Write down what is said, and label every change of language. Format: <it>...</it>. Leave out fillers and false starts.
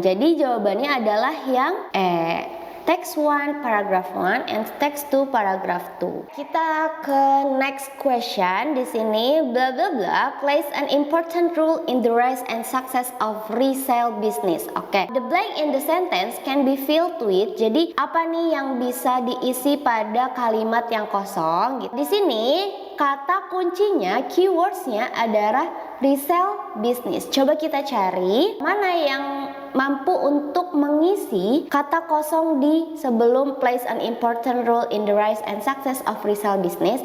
<id>Jadi jawabannya adalah yang</id> <en>text 1 paragraph 1 and text 2 paragraph 2.</en> <id>Kita ke</id> <en>next question.</en> <id>Di sini</id> <en>bla bla bla plays an important role in the rise and success of resale business. Oke. The blank in the sentence can be filled with.</en> <id>Jadi apa nih yang bisa diisi pada kalimat yang kosong? Di sini kata kuncinya, keywordsnya adalah resale business. Coba kita cari mana yang mampu untuk mengisi kata kosong di sebelum</id> <en>plays an important role in the rise and success of resale business.</en>